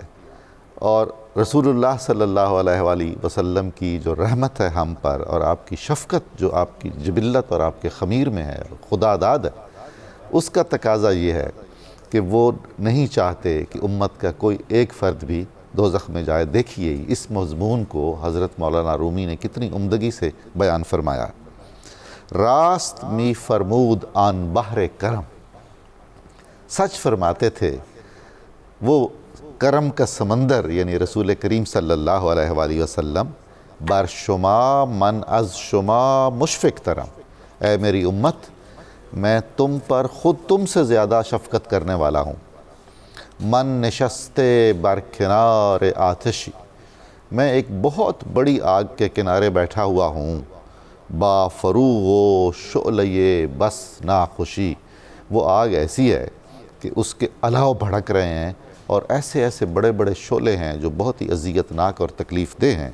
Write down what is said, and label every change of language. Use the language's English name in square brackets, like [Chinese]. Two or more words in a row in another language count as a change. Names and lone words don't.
[Urdu] اور رسول اللہ [Arabic] صلی اللہ علیہ وآلہ وسلم [Urdu] کی جو رحمت ہے ہم پر, اور آپ کی شفقت جو آپ کی جبلت اور آپ کے خمیر میں ہے, خدا داد ہے, اس کا تقاضا یہ ہے کہ وہ نہیں چاہتے کہ امت کا کوئی ایک فرد بھی دوزخ میں جائے. دیکھیے اس مضمون کو حضرت مولانا رومی نے کتنی عمدگی سے بیان فرمایا. [Persian] راست می فرمود آن بحر کرم, [Urdu] سچ فرماتے تھے وہ کرم کا سمندر یعنی رسول کریم [Arabic] صلی اللہ علیہ وآلہ وسلم, [Persian] بر شما من از شما مشفق ترم, [Urdu] اے میری امت میں تم پر خود تم سے زیادہ شفقت کرنے والا ہوں. [Persian] من نشستے بر کنار آتشی, [Urdu] میں ایک بہت بڑی آگ کے کنارے بیٹھا ہوا ہوں. [Persian] با فروغ و شعلے بس ناخوشی, [Urdu] وہ آگ ایسی ہے کہ اس کے الاؤ بھڑک رہے ہیں, اور ایسے ایسے بڑے بڑے شعلے ہیں جو بہت ہی اذیتناک اور تکلیف دہ ہیں.